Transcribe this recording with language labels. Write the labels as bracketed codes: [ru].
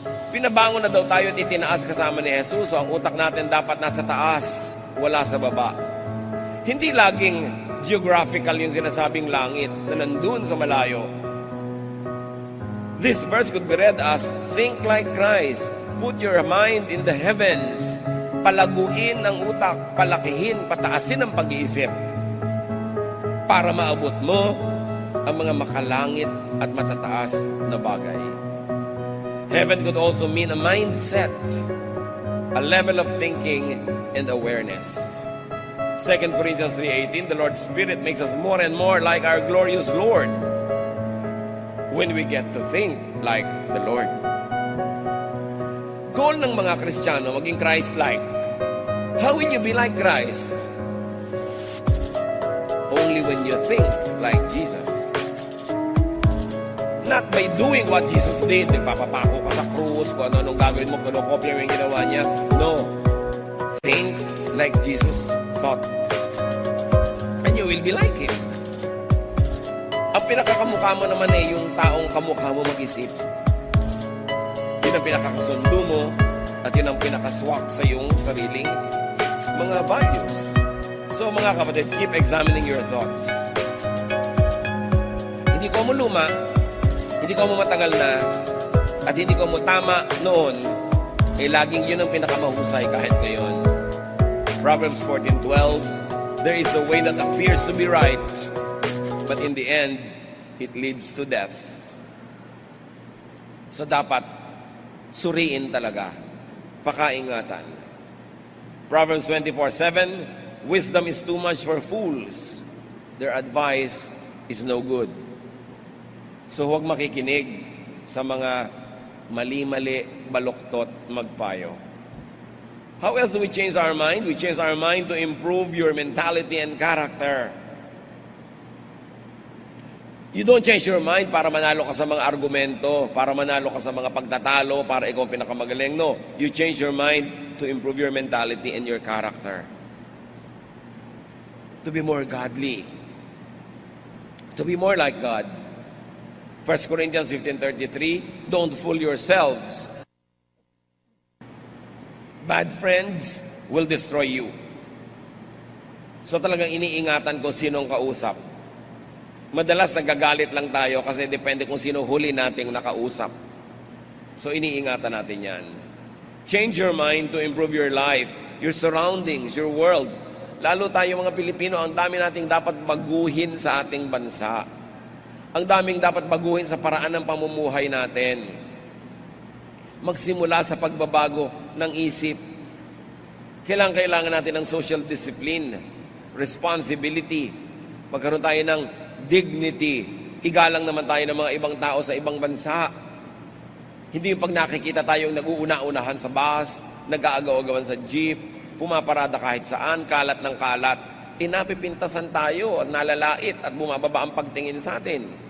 [tl] Pinabangon na daw tayo at itinaas kasama ni Jesus, so ang utak natin dapat nasa taas, wala sa baba. Hindi laging geographical yung sinasabing langit na nandun sa malayo. [en] This verse could be read as, think like Christ, put your mind in the heavens. [tl] Palaguin ang utak, palakihin, pataasin ang pag-iisip para maabot mo ang mga makalangit at matataas na bagay. [en] Heaven could also mean a mindset, a level of thinking and awareness. 2 Corinthians 3:18, the Lord's Spirit makes us more and more like our glorious Lord when we get to think like the Lord. [tl] Goal ng mga Kristiyano, maging Christ-like. [en] How will you be like Christ? Only when you think like Jesus. Not by doing what Jesus did, [tl] nagpapapako ka sa krus, kung ano-anong gagawin mo, kinokopya mo yung ginawa niya. [en] No. Think like Jesus thought. And you will be like Him. [tl] Ang pinakakamukha mo naman yung taong kamukha mo mag-isip. Yun ang pinakakasundo mo at yun ang pinakaswak sa iyong sariling mga values. So mga kapatid, [en] keep examining your thoughts. [tl] Hindi ko mo luma, hindi ko mo matagal na, at hindi ko mo tama noon, laging yun ang pinakamahusay kahit ngayon. [en] Proverbs 14:12, there is a way that appears to be right, but in the end, it leads to death. [tl] So dapat suriin talaga, pakaingatan. [en] Proverbs 24:7, wisdom is too much for fools. Their advice is no good. [tl] So huwag makikinig sa mga mali-mali, baluktot, magpayo. [en] How else do we change our mind? We change our mind to improve your mentality and character. You don't change your mind [tl] para manalo ka sa mga argumento, para manalo ka sa mga pagtatalo, para ikaw ang pinakamagaling. [en] No, you change your mind to improve your mentality and your character. To be more godly. To be more like God. 1 Corinthians 15:33, don't fool yourselves. Bad friends will destroy you. [tl] So talagang iniingatan ko sinong kausap. Madalas nagagalit lang tayo kasi depende kung sino huli nating nakausap. So iniingatan natin yan. [en] Change your mind to improve your life, your surroundings, your world. [tl] Lalo tayo mga Pilipino, ang dami nating dapat baguhin sa ating bansa. Ang daming dapat baguhin sa paraan ng pamumuhay natin. Magsimula sa pagbabago ng isip. Kailangan natin ng social discipline, responsibility. Magkaroon tayo ng dignity. Igalang naman tayo ng mga ibang tao sa ibang bansa. Hindi yung pag nakikita tayong nag-uuna-unahan sa bus, nag-aagaw-agawan sa jeep, pumaparada kahit saan, kalat ng kalat. Napipintasan tayo at nalalait at bumababa ang pagtingin sa atin.